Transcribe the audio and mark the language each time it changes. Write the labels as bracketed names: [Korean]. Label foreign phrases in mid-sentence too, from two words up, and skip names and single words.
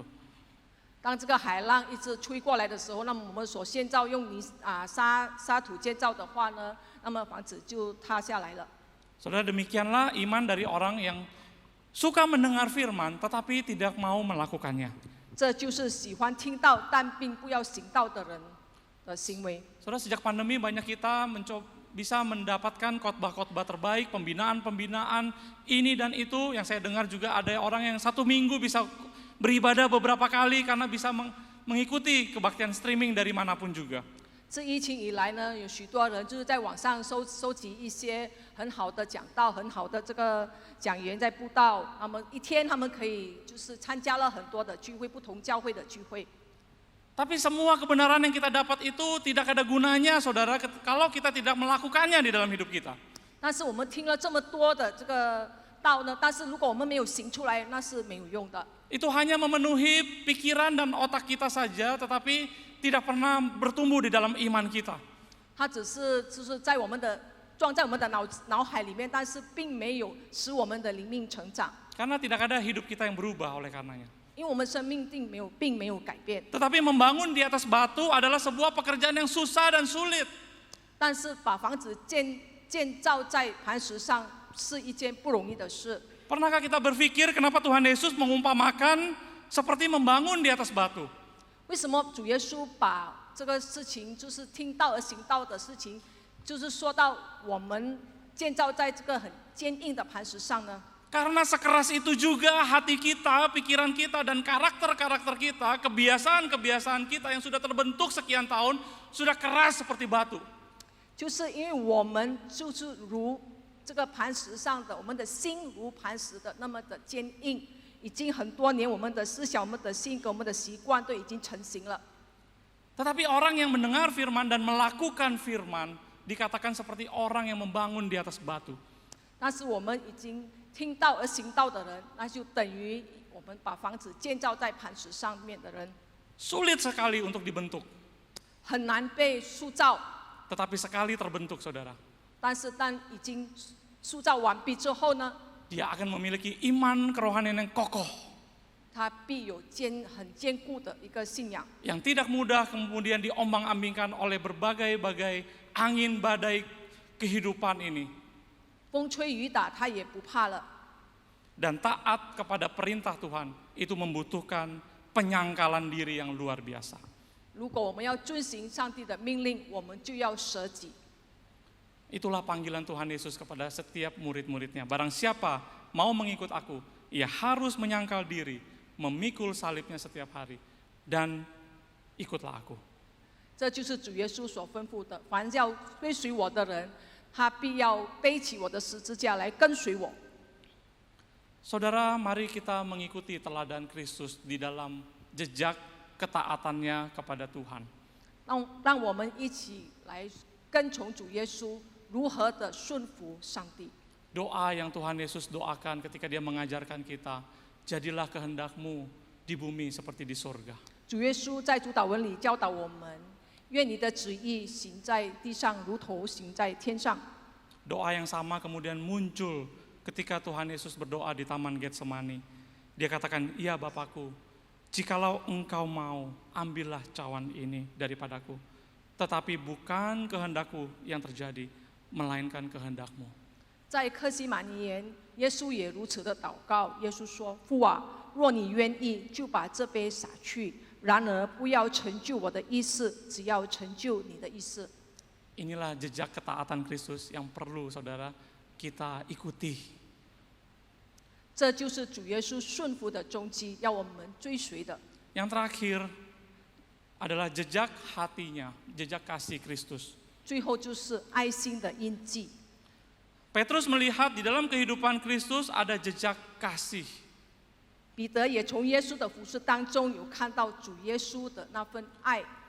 [Chinese] 当这个海浪一直吹过来的时候，那么我们所建造用沙土建造的话呢，那么房子就塌下来了。 [Indonesian] Saudara, demikianlah iman dari orang yang suka mendengar firman tetapi tidak mau melakukannya. [Chinese] 这就是喜欢听到但并不要行道的人的行为。 [Indonesian] Saudara, sejak pandemi banyak kita bisa mendapatkan khotbah-khotbah terbaik, pembinaan-pembinaan ini dan itu. Yang saya dengar juga ada orang yang 1 minggu bisa beribadah beberapa kali karena bisa mengikuti kebaktian streaming dari manapun juga. [Chinese] 自疫情以来呢，有许多人就是在网上收集一些很好的讲道、很好的这个讲员在布道，那么一天他们可以就是参加了很多的聚会，不同教会的聚会。 [Indonesian] Tapi semua kebenaran yang kita dapat itu tidak ada gunanya, saudara, kalau kita tidak melakukannya di dalam hidup kita. [Chinese] 但是我们听了这么多的这个道呢，但是如果我们没有行出来，那是没有用的。 [Indonesian] Itu hanya memenuhi pikiran dan otak kita saja, tetapi tidak pernah bertumbuh di dalam iman kita. [Chinese] 它只是就是在我们的装在我们的脑海里面，但是并没有使我们的灵命成长， [Indonesian] Karena tidak ada hidup kita yang berubah oleh karenanya. [Chinese] 因为我们生命并没有改变。 [Indonesian] Tetapi membangun di atas batu adalah sebuah pekerjaan yang susah dan sulit. [Chinese] 但是把房子建造在磐石上是一件不容易的事。 [Indonesian] Pernahkah kita berpikir kenapa Tuhan Yesus mengumpamakan seperti membangun di atas batu? [Chinese] 为什么主耶稣把这个事情，就是听道而行道的事情，就是说到我们建造在这个很坚硬的磐石上呢？ [Indonesian] Karena sekeras itu juga hati kita, pikiran kita, dan karakter-karakter kita, kebiasaan-kebiasaan kita yang sudah terbentuk sekian tahun, sudah keras seperti batu. [Chinese] 就是因为我们就是如这个磐石上的，我们的心如磐石的那么的坚硬，已经很多年，我们的思想、我们的性格、我们的习惯都已经成型了。 [Indonesian] Tetapi orang yang mendengar firman dan melakukan firman, dikatakan seperti orang yang membangun di atas batu. [Chinese] 但是我们已经听道而行道的人，那就等于我们把房子建造在磐石上面的人， [Indonesian] Sulit sekali untuk dibentuk, [Chinese] 很难被塑造。 [Indonesian] tetapi sekali terbentuk, saudara, [Chinese] 但是当已经塑造完毕之后呢， [Indonesian] dia akan memiliki iman kerohanian yang kokoh, [Chinese] 他必有很坚固的一个信仰， [Indonesian] yang tidak mudah kemudian diombang-ambingkan oleh berbagai-bagai angin badai kehidupan ini, [Chinese] 风吹雨打他也不怕了。 [Indonesian] dan taat kepada perintah Tuhan itu membutuhkan penyangkalan diri yang luar biasa. [Chinese] 如果我们要遵行上帝的命令，我们就要舍己。 [Indonesian] Itulah panggilan Tuhan Yesus kepada setiap murid-muridnya. Barang siapa mau mengikut aku, ia harus menyangkal diri, memikul salibnya setiap hari, dan ikutlah aku. [Chinese] 这就是主耶稣所吩咐的：凡要追随我的人，他必要背起我的十字架来跟随我。 [Indonesian] Saudara, mari kita mengikuti teladan Kristus di dalam jejak ketaatannya kepada Tuhan. [Chinese] 让我们一起来跟从主耶稣，如何的顺服上帝。 [Indonesian] Doa yang Tuhan Yesus doakan ketika dia mengajarkan kita, jadilah kehendak-Mu di bumi seperti di surga. [Chinese] 主耶稣在主祷文里教导我们，愿你的旨意行在地上，如同行在天上。 [Indonesian] Doa yang sama kemudian muncul ketika Tuhan Yesus berdoa di Taman Getsemani. Dia katakan, "Iya Bapakku, jikalau engkau mau, ambillah cawan ini daripadaku. Tetapi bukan kehendakku yang terjadi, melainkan kehendakmu." [Chinese] 在客西马尼园，耶稣也如此的祷告。耶稣说：“父啊，若你愿意，就把这杯洒去；然而不要成就我的意思，只要成就你的意思。” [Indonesian] Inilah jejak ketaatan Kristus yang perlu saudara kita ikuti. [Chinese] 这就是主耶稣顺服的踪迹，要我们追随的。 [Indonesian] Yang terakhir adalah jejak hatinya, jejak kasih Kristus. [Chinese] 最后就是爱心的印记。 [Indonesian] Petrus melihat di dalam kehidupan Kristus ada jejak kasih. [Chinese] 彼得也从耶稣的服事当中有看到主耶稣的那份爱。